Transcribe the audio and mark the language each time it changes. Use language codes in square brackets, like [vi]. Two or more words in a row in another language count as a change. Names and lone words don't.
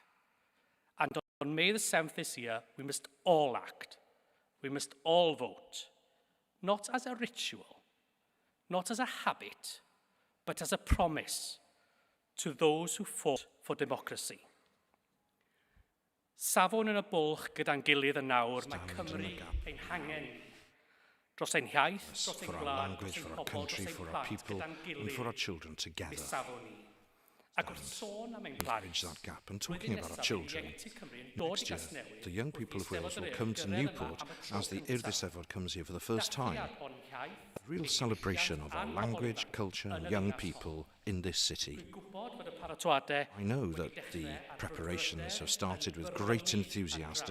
[en] And on May the 7th this year, we must all act. We must all vote, not as a ritual, not as a habit, but as a promise to those who fought for democracy. [cy] Safon yn y bwlch gyda'n gilydd y nawr, mae Cymru ein hangen ni. dros ein hiaith, dros ein [en] for our [cy] gwlad, [en] language, [cy] dros ein [en] for our [cy] pobl, [en] country, [cy] dros ein [en] for our [cy] plant [en] people, [cy] gyda'n [en] and for our [cy] gilydd, [en] children [cy] mi [en] together. [cy] safon ni. Ac wrth sôn am ein plant, [en] Bridge that gap. And talking about our children, next year, the young people of Wales will come to Newport as the Llyr Gruffydd comes here for the first time. A real celebration of our language, culture, and young people in this city. I know that the preparations have started with great enthusiasm.